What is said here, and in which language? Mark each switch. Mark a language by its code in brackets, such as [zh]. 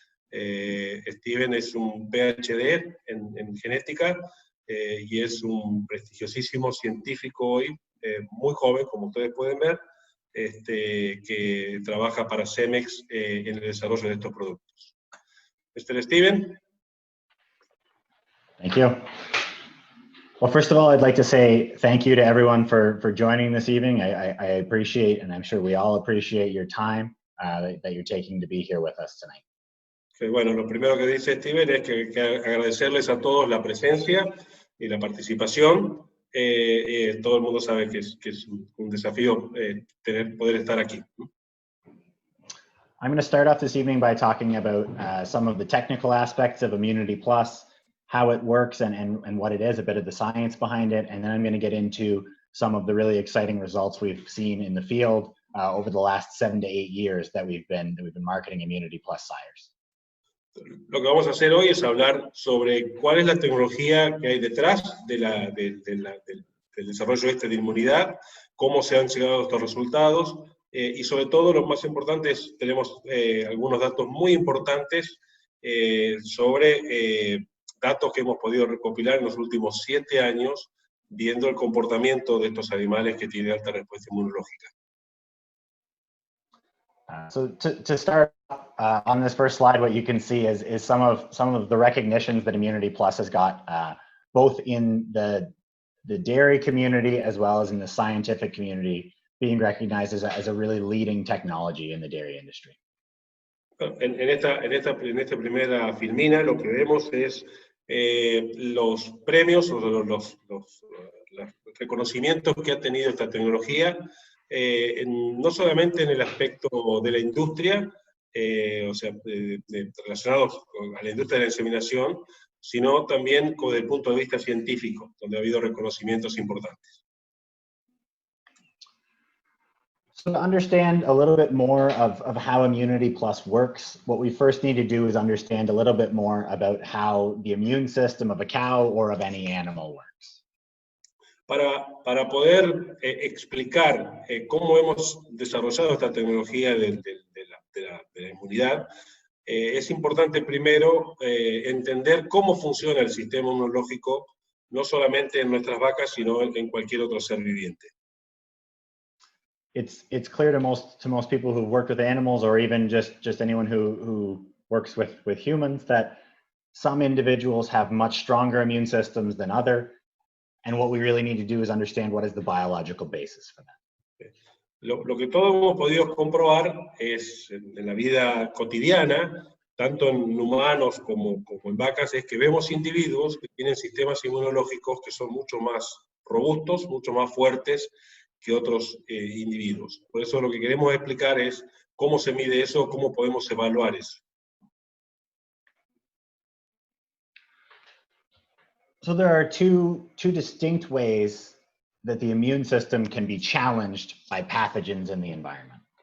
[es] Steven es un PhD en genética y es un prestigiosísimo científico hoy, muy joven, como ustedes pueden ver, que trabaja para Semex en el desarrollo de estos productos. [en] Mr. Steven. Thank you. Well, first of all, I'd like to say thank you to everyone for joining this evening. I appreciate, and I'm sure we all appreciate your time that you're taking to be here with us tonight. [es] Okay, bueno, lo primero que dice Steven es que agradecerles a todos la presencia y la participación. Todo el mundo sabe que es un desafío poder estar aquí. [en] I'm going to start off this evening by talking about some of the technical aspects of Immunity Plus, how it works and what it is, a bit of the science behind it, and then I'm going to get into some of the really exciting results we've seen in the field over the last 7 to 8 years that we've been marketing Immunity Plus sires. [es] Lo que vamos a hacer hoy es hablar sobre cuál es la tecnología que hay detrás del desarrollo de inmunidad, cómo se han llegado a estos resultados, y sobre todo, lo más importante es, tenemos algunos datos muy importantes sobre datos que hemos podido recopilar en los últimos 7 años, viendo el comportamiento de estos animales que tienen alta respuesta inmunológica. [en] So to start on this first slide, what you can see is some of the recognitions that Immunity Plus has got, both in the dairy community as well as in the scientific community, being recognized as a really leading technology in the dairy industry. [es] En esta primera filmina lo que vemos es los premios o los reconocimientos que ha tenido esta tecnología, no solamente en el aspecto de la industria, o sea, relacionados a la industria de la inseminación, sino también desde el punto de vista científico, donde ha habido reconocimientos importantes. [en] So to understand a little bit more of how Immunity Plus works, what we first need to do is understand a little bit more about how the immune system of a cow or of any animal works. [es] Para poder explicar cómo hemos desarrollado esta tecnología de la inmunidad, es importante primero entender cómo funciona el sistema inmunológico, no solamente en nuestras vacas, sino en cualquier otro ser viviente. [en] It's clear to most people who work with animals, or even just anyone who works with humans, that some individuals have much stronger immune systems than others. And what we really need to do is understand what is the biological basis for that. [es] Lo que todos hemos podido comprobar es, en la vida cotidiana, tanto en humanos como en vacas, es que vemos individuos que tienen sistemas inmunológicos que son mucho más robustos, mucho más fuertes que otros individuos. Por eso lo que queremos explicar es cómo se mide eso, cómo podemos evaluar eso. [en] So there are two distinct ways that the immune system can be challenged by pathogens in the environment.